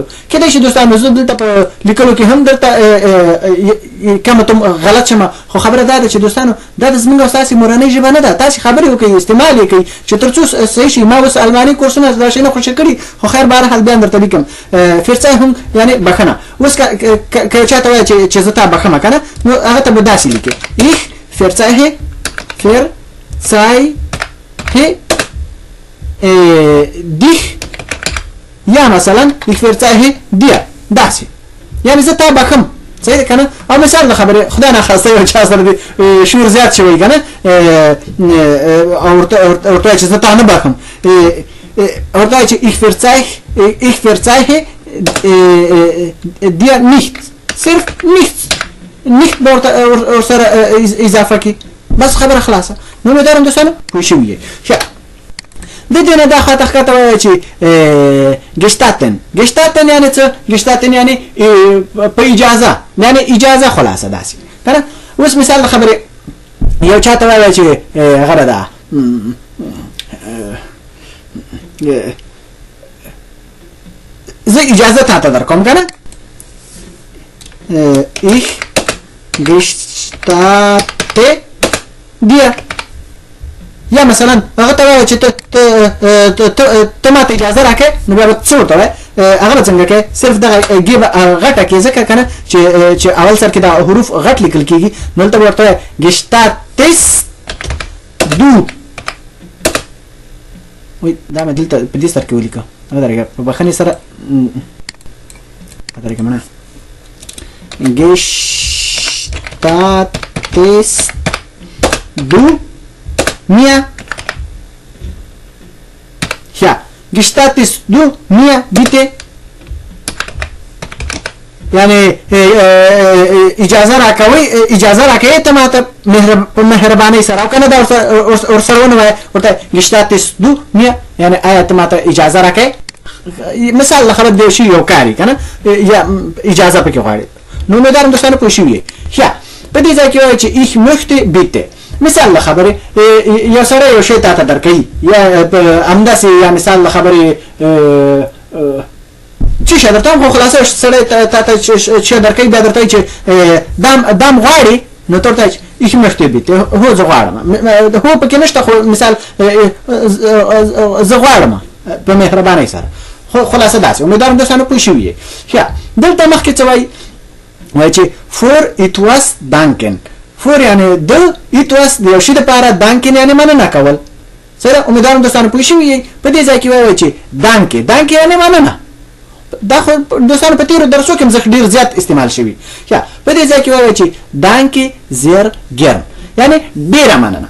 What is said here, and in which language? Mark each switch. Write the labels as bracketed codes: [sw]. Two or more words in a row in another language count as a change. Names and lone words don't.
[ps] کېدای شي دوستانو زه دلته په لیکلو کې هم درته کمه تم غلط شمه، خو خبره دا ده چې دوستانو دا د زموږ او ستاسې مورنۍ ژبه نه ده. تاسې خبرې وکړئ، استعمال یې کوئ چې تر څو صحیح شي. ما اوس الماني کورسونه دا شی نه خوښه کړي، خو خیر بهرحال بیا درته لیکم. فرڅایهونګ یعنې بښنه. اوس که چا ته وایي چې زه تا بښمه که نه، نو هغه ته به داسې لیکې [de] ich verzeihe dich، [ps] یا مثلا [de] ich verzeihe dir [ps] داسې، یعنی زه تا بښم. صحیح ده که نه. او مثال د خبرې خدای ناخواسته یو چا سره د شور زیات شوی که نه، او ورته وایي چې زه تا نه بښم، ورته وایي چې [de] ich verzeihe dir nicht، [ps] صرف nicht به ورسره اضافه کړي، بس خبره خلاصه. نو امیدوارم دوستانو پوه شوي یې. ښه د دې نه دا خواته ښکته وایي چې ګشتاتن یعنې څه؟ ګشتاتن یعنې په اجازه، یعنې اجازه خلاصه داسې که نه. اوس مثال د خبرې یو چا ته وایي چې هغه ده زه اجازه تا ته در کوم که نه، [de] ich gestatte dir. [ps] یا مثلا هغه ته وایي چې ته ماته اجازه راکړې، نو بیا به څه ورته وایي؟ هغه به څنګه کوې؟ صرف دغه ګې به غټه کړې، ځکه که نه چې اول سر کې دا حروف غټ لیکل کېږي، نو هلته به ورته وایي [de] gestattest du. [ps] وایي دا مې دلته په دې سر کې ولیکه، ودرېږه په بښنې سره ودرېږه مړه. [de] gestattest du mir. Ja, gestattest du mir bitte. [ps] یعنی اجازه راکوي ته ماته په مهربانۍ سره، او که نه دا ورسره ونه وایه ورته [de] gestattest du mir [ps] یعنی آیا ته ماته اجازه راکوي. مثال لخبر د یو شي یو کار که نه، یا اجازه پکې غواړي. نو امیدوارم دوستانو پوه شوي یې. ښه په دې ځای کې وایي چې [de] ich möchte bitte. [ps] مثال له خبرې یو سړی یو شی تا ته درکوي، یا همداسې یا مثال له خبرې څه شی درته هم، خو خلاصه سړی تا ته چې درکوي بیا درته وایي چې دام غواړي، نو ته ورته وایي [de] ich möchte bitte، [ps] هو زه غواړم. هو پکې نشته، خو مثال زه غواړم په مهربانۍ سره. خو خلاصه داسې. امیدوارم دوستانو پوه شوي یې. ښه دلته مخکې څه وایي؟ وایي چې [de] for it was danken. [ps] فور یعنی د ایتواس د یو شي دپاره، دانکن یعنی مننه کول. سره امیدوارم دوستانو پوه شوي یئ. په دې ځای کې وایي چې دانکې یعنی مننه. دا خو دوستانو په تېرو درسو کې هم ډېر زیات استعمال شوي. یا په دې ځای کې وایي چې [de] danke sehr [ps] ګرم یعنی ډېره مننه.